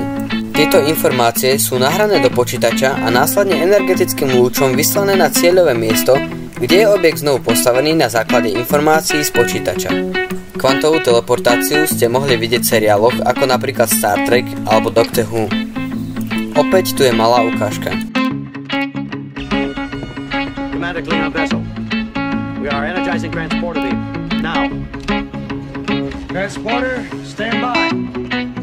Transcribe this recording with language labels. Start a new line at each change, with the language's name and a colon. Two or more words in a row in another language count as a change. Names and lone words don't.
Slovak: Tieto informácie sú nahrané do počítača a následne energetickým lúčom vyslané na cieľové miesto, kde je objekt znovu postavený na základe informácií z počítača. Kvantovú teleportáciu ste mohli vidieť v seriáloch ako napríklad Star Trek alebo Doctor Who. Opäť tu je malá ukážka.
English: Commander, clean up vessel. We are energizing transporter beam. Now. Transporter, stand by.